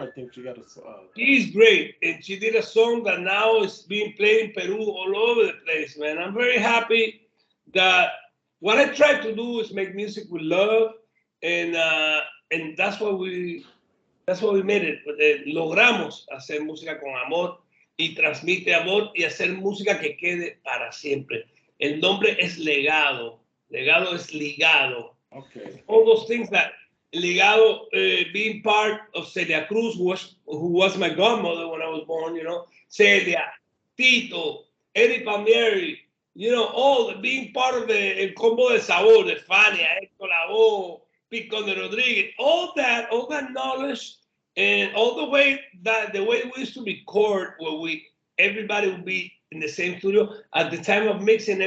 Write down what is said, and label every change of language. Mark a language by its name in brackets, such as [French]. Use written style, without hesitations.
[English] I think she got a. She's great, and she did a song that now is being played in Peru all over the place, man. I'm very happy that what I try to do is make music with love, and that's what we made it. [Spanish] Logramos hacer música con amor y transmite amor y hacer música que quede para siempre. El nombre es legado. Legado es ligado. [English] Okay. All those things that Legado, being part of Celia Cruz, who was my godmother when I was born, you know, Celia, Tito, Eddie Palmieri, you know, all being part of the El Combo de Sabor, de Fania, Héctor Lavoe, Pico de Rodriguez, all that knowledge, and all the way we used to record, where everybody would be in the same studio at the time of mixing.